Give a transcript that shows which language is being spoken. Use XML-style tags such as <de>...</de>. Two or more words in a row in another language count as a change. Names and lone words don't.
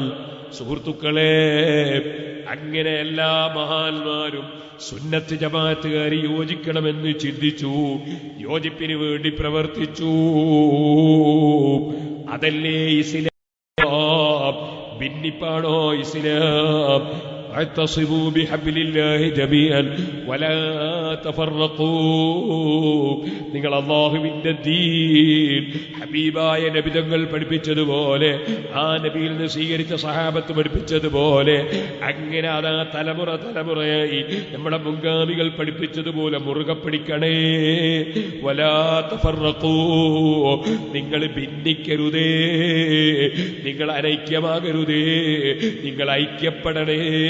<ml>സുഹൃത്തുക്കളെ, അങ്ങനെ എല്ലാ മഹാന്മാരും സുന്നത്ത് ജമാഅത്തുകാരി യോജിക്കണമെന്ന് ചിന്തിച്ചു, യോജിപ്പിന് വേണ്ടി പ്രവർത്തിച്ചു. അതല്ലേ ഇസ്ലാം? ഭിന്നിപ്പാണോ ഇസ്ലാം?</ml> <ar>اعتصموا بحبل الله جميعا ولا تفرقوا.</ar> <ml>നിങ്ങൾ അല്ലാഹുവിന്റെ ദീൻ ഹബീബായ നബി തങ്ങൾ പഠിപ്പിച്ചതുപോലെ, ആ നബിയിൽ നിന്ന് സ്വീകരിച്ച സഹാബത്ത് പഠിപ്പിച്ചതുപോലെ, അങ്ങനെ അതാ തലമുറയായി നമ്മുടെ മുൻഗാമികൾ പഠിപ്പിച്ചതുപോലെ മുറുകെ പിടിക്കണേ.</ml> <ar>ولا تفرقوا,</ar> <ml>നിങ്ങൾ ഭിന്നിക്കരുതേ, നിങ്ങൾ അനൈക്യമാകരുതേ, നിങ്ങൾ ഐക്യപ്പെടണേ.</ml>